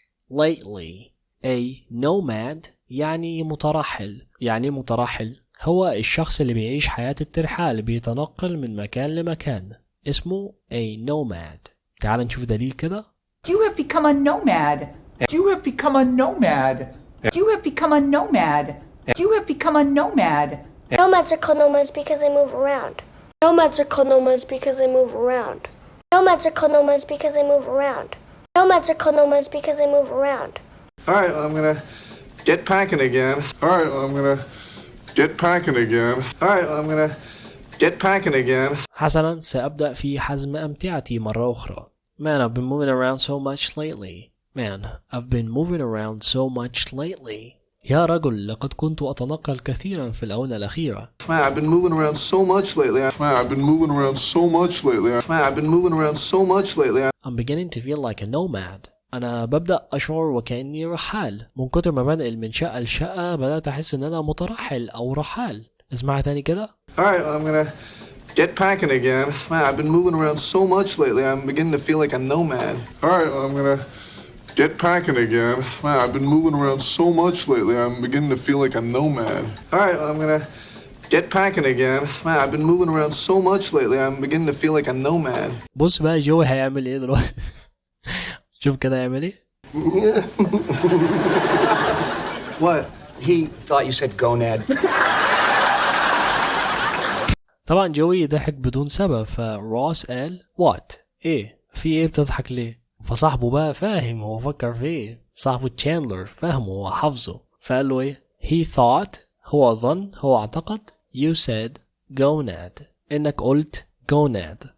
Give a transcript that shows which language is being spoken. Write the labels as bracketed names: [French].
[Arabic] lately A nomad يعني مترحل. يعني مترحل هو الشخص اللي بيعيش حياة الترحال بيتنقل من مكان لمكان اسمه a nomad. تعال نشوف دليل كده. [English] You have become a nomad. You have become a nomad. You have become a nomad. You have become a nomad. Nomads are called nomads because they move around. Nomads are called nomads because they move around. Nomads are called nomads because they move around. Nomads are called nomads because they move around. All right, well, I'm gonna get packing again. All right, well, I'm gonna get packing again. All right, well, I'm gonna get packing again. [Arabic] حسنا سأبدأ في حزم أمتعتي مرة أخرى. [English] Man, I've been moving around so much lately. Man, I've been moving around so much lately. [Arabic] يا رجل لقد كنت أتنقل كثيرا في الآونة الأخيرة. [English] Man, I've been moving around so much lately. Man, I've been moving around so much lately. Man, I've been moving around so much lately. I'm beginning to feel like a nomad. [Arabic] أنا ببدأ أشعر وكأني رحال. من كتر ما بنقل من شقة لشقة بدأت أحس إن أنا مترحل أو رحال. اسمعها تاني كده. [English] All right, well, I'm gonna get packing again. Man, I've been moving around so much lately. I'm beginning to feel like a nomad. All right, well, I'm gonna get packing again. Man, I've been moving around so much lately. I'm beginning to feel like a nomad. All right, well, I'm gonna get packing again. Man, I've been moving around so much lately. I'm beginning to feel like a nomad. [Arabic] بص بقى جوي هيعمل إيه دلوقتي؟ شوف كده هيعمل إيه؟ [English] What? He thought you said gonad. [Arabic] طبعا جوي ضحك بدون سبب، فروس قال what؟ إيه؟ في إيه بتضحك ليه؟ فصاحبه بقى فاهم هو فكر في إيه. صاحبه تشاندلر فاهمه وحافظه، فقال له إيه؟ [English] he thought [Arabic] هو ظن هو اعتقد [English] you said gonad [Arabic] إنك قلت gonad.